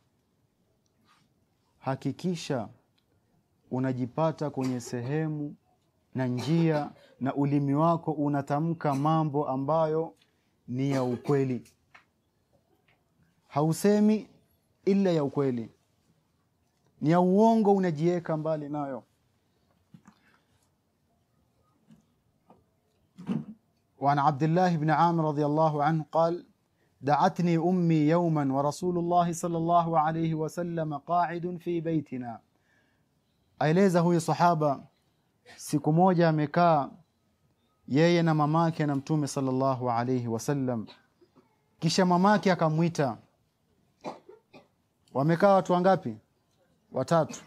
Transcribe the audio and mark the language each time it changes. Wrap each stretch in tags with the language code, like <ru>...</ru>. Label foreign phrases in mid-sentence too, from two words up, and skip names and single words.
<sw>Hakikisha unajipata kwenye sehemu na njia na ulimi wako unatamka mambo ambayo ni ya ukweli. Hausemi ila ya ukweli, ni ya uongo unajiweka mbali nayo.</sw> <ar>وعن عبد الله بن عامر رضي الله عنه قال دعتني أمي يوما ورسول الله صلى الله عليه وسلم قاعد في بيتنا.</ar> <sw>aeleza huyu sahaba, siku moja amekaa yeye na mamake na mtume</sw> <ar>صلى الله عليه وسلم,</ar> <sw>kisha mamake akamwita. Wamekaa watu wangapi? Watatu.</sw>